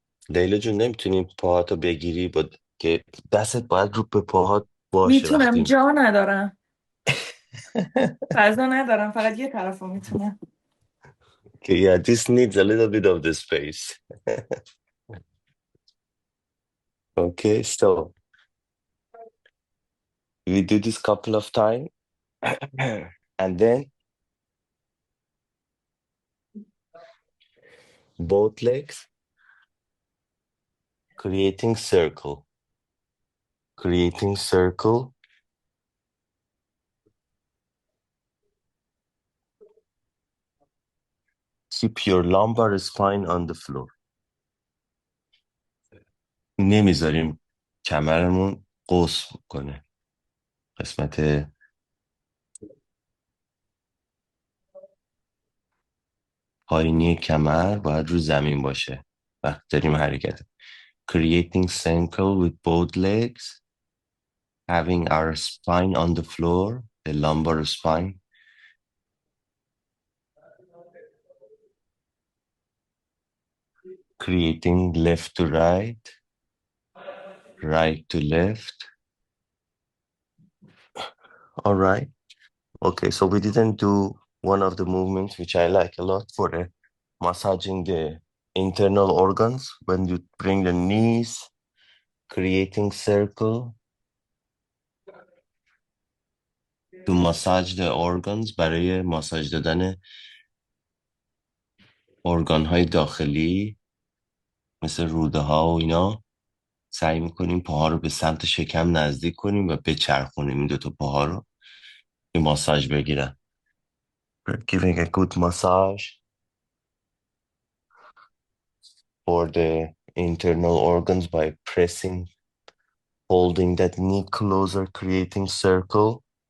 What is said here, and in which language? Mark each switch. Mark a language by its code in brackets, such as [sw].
[fa] لیلا جون نمیتونی پاهاتو بگیری با که دستت باید رو به پاهات باشه میتونم، وقتی جا ندارم. فضا ندارم، فقط یه طرف رو میتونم. [en] Okay, yeah, this needs a little bit of the space. Okay, so we do this couple of times and then both legs creating circle. Creating circle. Keep your lumbar spine on the floor. [fa] نمیذاریم کمرمون قوس کنه. قسمت پایینی کمر باید رو زمین باشه وقتی داریم حرکت. [en] Creating circle with both legs. Having our spine on the floor, the lumbar spine. Creating left to right, right to left. All right. Okay, so we didn't do one of the movements which I like a lot for massaging the internal organs. When you bring the knees, creating circle to massage the organs [fa] برای ماساژ دادن ارگان های داخلی مثل روده ها و اینا. سعی میکنیم پاها رو به سمت شکم نزدیک کنیم و بچرخونیم این دوتا پاها رو که ماساژ بگیرن. [en] Giving a good massage for the internal organs by pressing, holding that knee closer, creating circle.